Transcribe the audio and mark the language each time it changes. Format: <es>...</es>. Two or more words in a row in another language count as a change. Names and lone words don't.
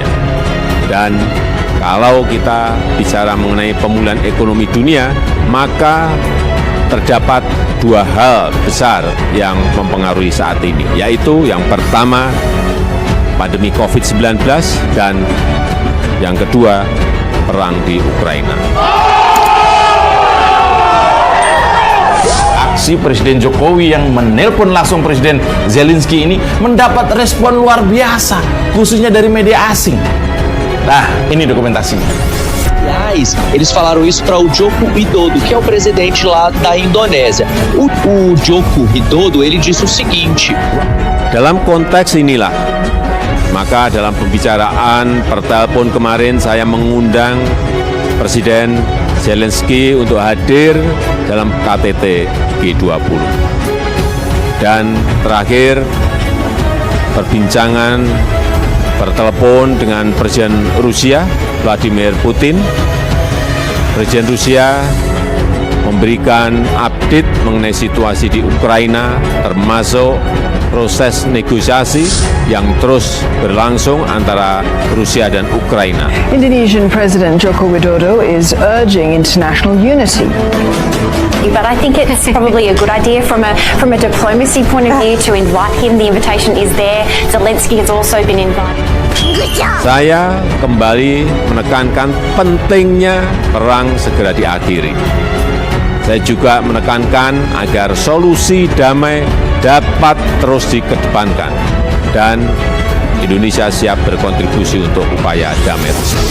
<id>Dan kalau kita bicara mengenai pemulihan ekonomi dunia, maka terdapat dua hal besar yang mempengaruhi saat ini, yaitu yang pertama, pandemi COVID-19, dan yang kedua, perang di Ukraina. Aksi Presiden Jokowi yang menelpon langsung Presiden Zelensky ini mendapat respon luar biasa, khususnya dari media asing. Nah, ini dokumentasinya.</id> <pt>Aliás, eles falaram isso para o Joko Widodo, que é o presidente lá da Indonésia. O Joko Widodo, ele disse o seguinte:</pt> <id>Dalam konteks inilah, maka dalam pembicaraan pertelepon kemarin saya mengundang Presiden Zelensky untuk hadir dalam KTT G20. Dan terakhir, perbincangan pertelepon dengan Presiden Rusia Vladimir Putin. Presiden Rusia memberikan update mengenai situasi di Ukraina, termasuk proses negosiasi yang terus berlangsung antara Rusia dan Ukraina.</id> <en>Indonesian President Joko Widodo is urging international unity. But I think it's probably a good idea from a diplomacy point of view to invite him. The invitation is there. Zelensky has also been invited.</en> <id>Saya kembali menekankan pentingnya perang segera diakhiri. Saya juga menekankan agar solusi damai dapat terus dikedepankan dan Indonesia siap berkontribusi untuk upaya damai tersebut.</id>